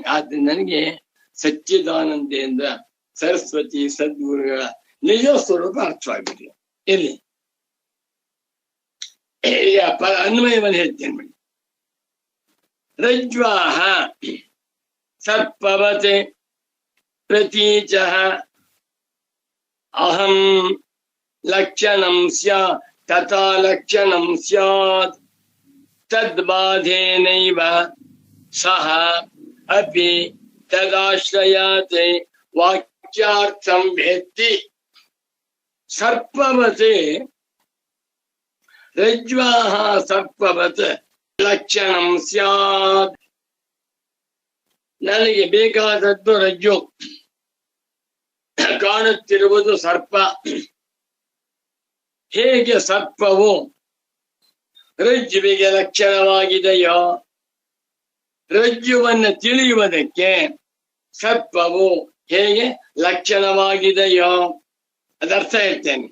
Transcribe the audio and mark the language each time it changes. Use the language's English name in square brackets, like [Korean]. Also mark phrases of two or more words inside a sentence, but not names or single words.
[Kannada] ಆದ್ರೆ ನನಗೆ ಸಚ್ಚಿದಾನಂದೇಂದ್ರ ಸರಸ್ವತಿ ಸದ್ಗುರುಗಳ ನಿಜ ಸ್ವರೂಪ ಅರ್ಥವಾಗಿದೆ. ಎಲ್ಲಿ ಅನ್ವಯವನ್ನು ಹೇಳ್ತೇನೆ ನೋಡಿ. [Sanskrit] ರಜ್ವಾಹ ಸರ್ಪವತ್ ಪ್ರತೀಚಃ ಅಹಂ ಲಕ್ಷಣಂ ಸ್ಯಾತ್ ತಥಾ ಲಕ್ಷಣಂ ಸ್ಯಾತ್ ತದ್ಬಾಧೇನೈವ ಸಹ ಅಪಿ ತದಾಶ್ರಯಾತ್ ವಾಕ್ಯಾರ್ಥಂ ವೇತ್ತಿ. ಸರ್ಪವತ್ ರಜ್ವಾಹ ಸರ್ಪವತ್ ಲಕ್ಷಣಂ ಸ್ಯಾತ್. [Kannada] ನನಗೆ ಬೇಕಾದದ್ದು ರಜ್ಜು, ಕಾಣುತ್ತಿರುವುದು ಸರ್ಪ. ಹೇಗೆ ಸರ್ಪವು ರಜ್ಜುವಿಗೆ ಲಕ್ಷಣವಾಗಿದೆಯೋ, ರಜ್ಜುವನ್ನು ತಿಳಿಯುವುದಕ್ಕೆ ಸರ್ಪವು ಹೇಗೆ ಲಕ್ಷಣವಾಗಿದೆಯೋ ಅದರ್ಥ ಹೇಳ್ತೇನೆ.